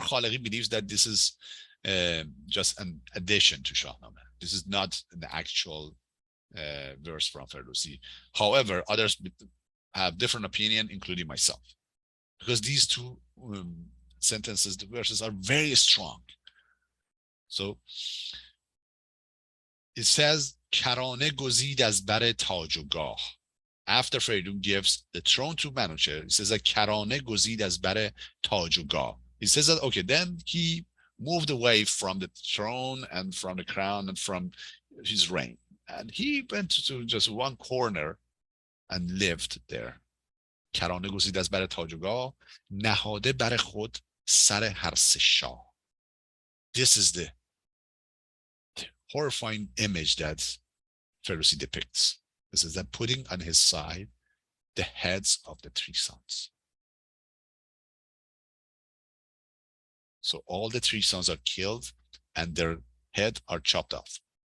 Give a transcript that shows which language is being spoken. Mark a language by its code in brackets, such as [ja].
[en] Khalegi believes that this is just an addition to Shahnameh. This is not an actual verse from Ferdowsi. However, others have different opinion, including myself, because these two sentences, the verses are very strong. So it says, [fa] کرانه گزید از بر تاج و گاه. [en] After Feridun gives the throne to Manucher, it says that [fa] کرانه گزید از بر تاج و گاه. [en] He says that, okay, then he moved away from the throne and from the crown and from his reign. And he went to just one corner and lived there. [fa] کرانه گزید از بر تاج و گاه، نهاده بر خود سر هر سه شاه. [en] This is the horrifying image that Ferdowsi depicts. This is that putting on his side the heads of the three sons. So all the three sons are killed and their head are chopped off.